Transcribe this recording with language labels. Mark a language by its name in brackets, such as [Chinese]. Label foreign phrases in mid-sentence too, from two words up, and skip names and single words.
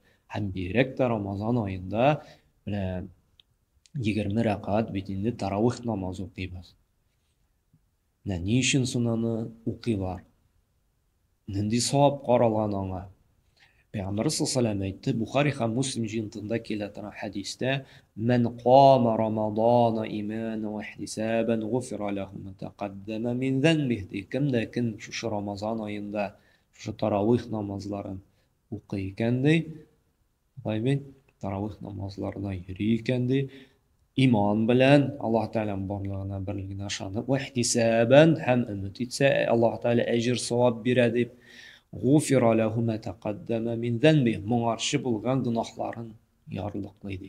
[Tatar] Һәм бигрәк тә Рамазан аенда 20 рәкать бит инде таравих намазы укыйбыз. Ни өчен соң аны укыйлар? Нинди савап каралган аңа? Пәйгамбер саллаллаху әйтте, Бухари һәм Муслим җыентыгында килә торган хәдистә: [Arabic] "من قام رمضان إيمانا واحتسابا غفر له ما تقدم من ذنبه." [Tatar] Кем шушы Рамазан аенда шушы таравих намазларын укый икән ди, таравих намазларына йөри икән ди, иман белән, Аллаһ Тәгаләнең барлыгына, берлегенә ышанып, [Arabic] واحتسابا [Tatar] һәм өмет итсә, Аллаһ Тәгалә әҗр савап бирә дип, [Arabic] غفر له ما تقدم من ذنبه, [Tatar] моңарчы булган гөнаһларын ярлыклый ди.